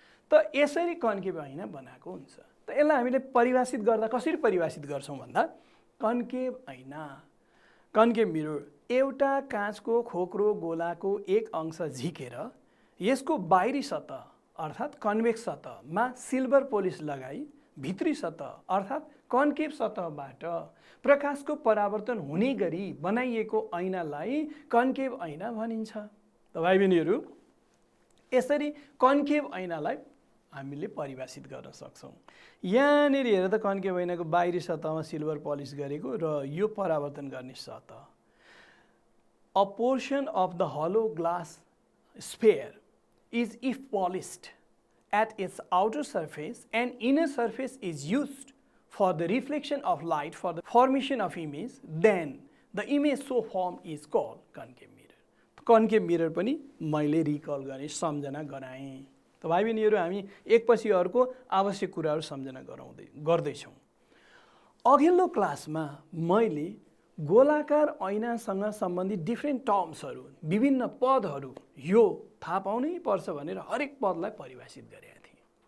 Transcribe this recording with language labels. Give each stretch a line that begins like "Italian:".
Nepali: त यसरी कन्केभ ऐना बनाएको हुन्छ। त यसलाई हामीले परिभाषित गर्दा कसरी परिभाषित गर्छौँ भन्दा, कन्केभ ऐना, कन्केभ मिरर एउटा काँचको खोक्रो गोलाको एक अंश झिकेर यसको बाहिरी सतह अर्थात् कन्भेक्स सतहमा सिल्भर पोलिस लगाई भित्री सतह अर्थात् कन्केभ सतहबाट प्रकाशको परावर्तन हुने गरी बनाइएको ऐनालाई कन्केभ ऐना भनिन्छ। त भाइ बहिनीहरू, यसरी कन्केभ ऐनालाई हामीले परिभाषित गर्न सक्छौँ। यहाँनिर हेर त कन्केभ ऐनाको बाहिरी सतहमा सिल्भर पलिस गरेको र यो परावर्तन गर्ने सतह।
English: A portion of the hollow glass sphere is if polished at its outer surface and inner surface is used for the reflection of light for the formation of image, then the image so formed is called concave mirror.
Nepali: Concave mirror पनि मैले रिकल गरेँ, सम्झना गराएँ। त भाइ बहिनीहरू, हामी एकपछि अर्को आवश्यक कुराहरू सम्झना गर्दैछौँ। अघिल्लो क्लासमा मैले गोलाकार ऐनासँग सम्बन्धित डिफ्रेन्ट टर्म्सहरू, विभिन्न पदहरू यो थाहा पाउनै पर्छ भनेर हरेक पदलाई परिभाषित गरेका थिएँ।